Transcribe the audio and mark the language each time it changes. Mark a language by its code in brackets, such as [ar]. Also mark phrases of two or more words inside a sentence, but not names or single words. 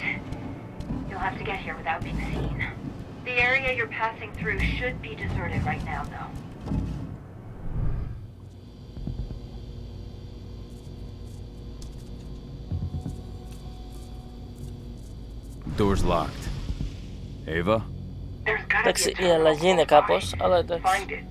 [en] You'll have to get here without being seen. The area you're passing through should be deserted right now, though. Door's locked. Ava? There's gotta be [el] Εντάξει, [en] a [el] η [en] terminal [el] αλλαγή είναι [en] close by. [el] κάπως, αλλά εντάξει. [en] Find it.